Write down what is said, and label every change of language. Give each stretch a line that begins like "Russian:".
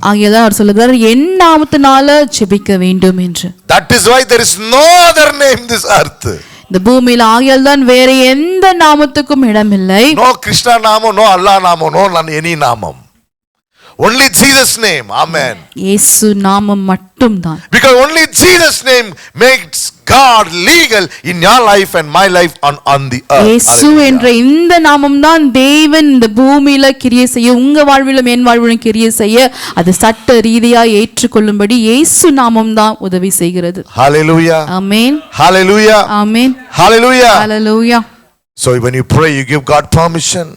Tamil: ஆகையால் அவர் சொல்லுகிறார் என் நாமத்தினால ஜெபிக்க வேண்டும் என்று.
English: That is why there is no other name in this earth.
Tamil: இந்த பூமியில ஆகையால் தான் வேற எந்த நாமத்துக்கும் இடமில்லை.
English: No Krishna நாமம், no Allah நாமம், no any நாமம். Only Jesus name. Amen.
Tamil: இயேசு நாமம் மட்டும்தான்.
English: Because only Jesus name makes God legal in your life and my life on the earth.
Tamil: இயேசு என்ற இந்த நாமம் தான் தேவன் இந்த பூமியில கிரியை செய்ய, உங்க வாழ்விலும் என் வாழ்விலும் கிரியை செய்ய அது சட்ட ரீதியா ஏற்றுக்கொள்ளும்படி இயேசு நாமம் தான் உதவி செய்கிறது.
English: Hallelujah.
Tamil: Amen.
English: Hallelujah.
Tamil: Amen.
English: Hallelujah. Hallelujah. So when you pray, you give God permission.